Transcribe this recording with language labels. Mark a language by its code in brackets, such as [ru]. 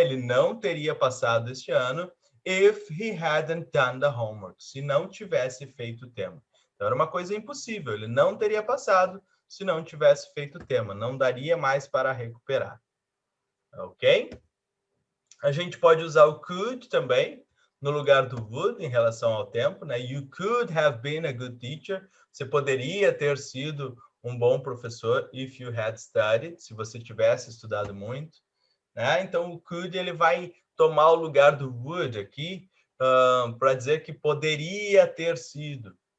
[pt] Ele não teria passado este ano [en] if he hadn't done the homework, [pt] se não tivesse feito o tema. Então, era uma coisa impossível, ele não teria passado se não tivesse feito o tema, não daria mais para recuperar. Ok? A gente pode usar o could também, no lugar do would, em relação ao tempo, né? [en] You could have been a good teacher. [pt] Você poderia ter sido um bom professor [en] if you had studied, [pt] se você tivesse estudado muito, né? Então, o could, ele vai tomar o lugar do would aqui, para dizer que poderia ter sido.